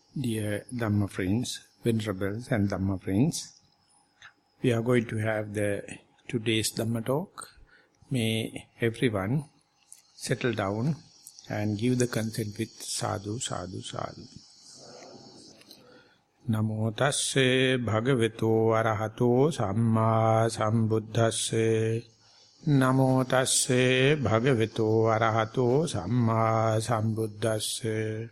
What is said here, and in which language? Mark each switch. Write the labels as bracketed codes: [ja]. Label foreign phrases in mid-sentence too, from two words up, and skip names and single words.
[en] Dear Dhamma friends, venerables and Dhamma friends, we are going to have today's Dhamma talk. May everyone settle down and give the consent with [pi] sadhu, sadhu, sadhu. Namo tasse bhagavato arahato samma sambuddhasse. Namo tasse bhagavato arahato samma sambuddhasse.